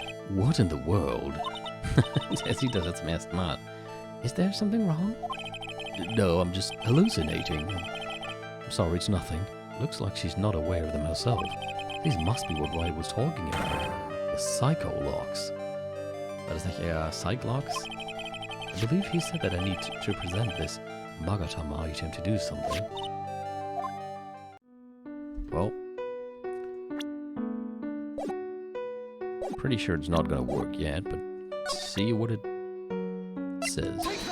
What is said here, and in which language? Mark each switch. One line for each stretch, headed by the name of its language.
English: What in the world?
German: Sie sieht das jetzt zum ersten Mal.
English: Is there something wrong? No, I'm just hallucinating. I'm sorry, it's nothing. Looks like she's not aware of them herself. These must be what Wright was talking about. The Psycho-Locks.
German: War das nicht eher Psych-Locks?
English: I believe he said that I need to present this Magatama item to do something. Well, pretty sure it's not gonna work yet, but let's see what it says.